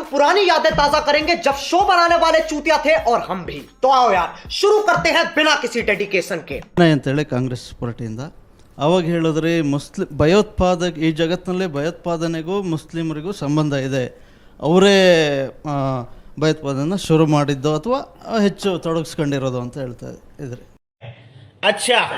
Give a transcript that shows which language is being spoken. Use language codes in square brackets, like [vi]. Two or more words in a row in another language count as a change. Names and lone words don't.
[hi] पुरानी यादें ताजा करेंगे जब शो बनाने वाले चूतिया थे और हम भी। तो आओ यार शुरू करते हैं बिना किसी डेडिकेशन के [kn] ಅಂತೇಳಿ ಕಾಂಗ್ರೆಸ್ ಪಾರ್ಟಿಯಿಂದ ಅವಾಗ ಹೇಳಿದ್ರಿ ಈ ಜಗತ್ತಿನಲ್ಲಿ ಭಯೋತ್ಪಾದನೆಗೂ ಮುಸ್ಲಿಮರಿಗೂ ಸಂಬಂಧ ಇದೆ, ಅವರೇ ಭಯೋತ್ಪಾದನೆ ಶುರು ಮಾಡಿದ್ದು ಅಥವಾ ಹೆಚ್ಚು ತೊಡಗಿಸ್ಕೊಂಡಿರೋದು ಅಂತ ಹೇಳ್ತಾ ಇದ್ರಿ. ಅಚ್ಚಾ